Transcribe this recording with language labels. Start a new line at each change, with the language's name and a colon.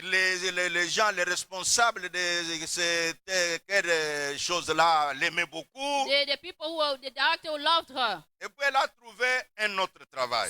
French: Les gens, les responsables de ces choses-là l'aimaient beaucoup.
English: The people who were, the director loved her.
French: Et puis elle a trouvé un autre travail.